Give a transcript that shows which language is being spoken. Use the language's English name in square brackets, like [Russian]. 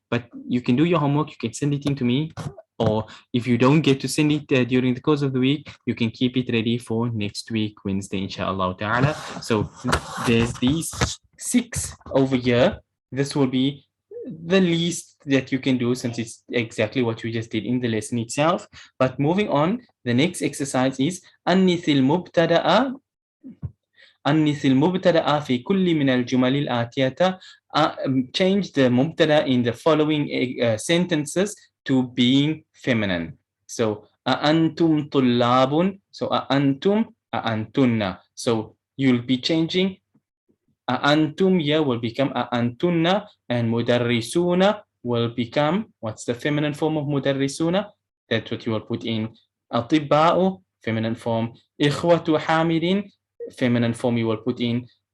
[English] But you can do your homework, you can send it in to me, or if you don't get to send it during the course of the week, you can keep it ready for next week, Wednesday, inshallah ta'ala. So there's these 6 over here. This will be the least that you can do, since it's exactly what you just did in the lesson itself. But moving on, the next exercise is [Arabic] أنث المبتدأ أنث المبتدأ في كل من الجمل الآتية. [English] Change the mubtada in the following sentences to being feminine. [Arabic] So أأنتم طلاب, so أأنتم أأنتن. [English] So you'll be changing أأنتم here will become أأنتن, and مدرسون will become, what's the feminine form of مدرسون? That's what you will put in. أطباء, feminine form. [Arabic] إخوة حامد, [English] feminine form you will put in.